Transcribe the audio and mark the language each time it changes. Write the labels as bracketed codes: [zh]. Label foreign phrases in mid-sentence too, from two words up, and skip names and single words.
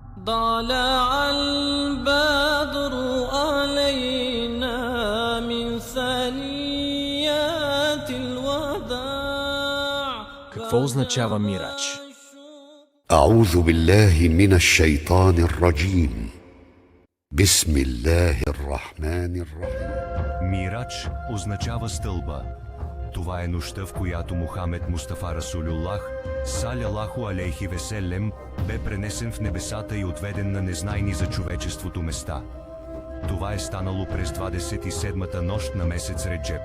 [ar] طلع البدر علينا من ثنيات الوداع. [bg] Какво означава мирач? [ar] أعوذ بالله من الشيطان الرجيم. بسم الله الرحمن الرحيم. [bg] Мирач означава стълба. Това е нощта, в която Мухамед Мустафа Расулюллах, [ar] صلى الله عليه وسلم, [bg] бе пренесен в небесата и отведен на незнайни за човечеството места. Това е станало през 27-та нощ на месец Реджеп.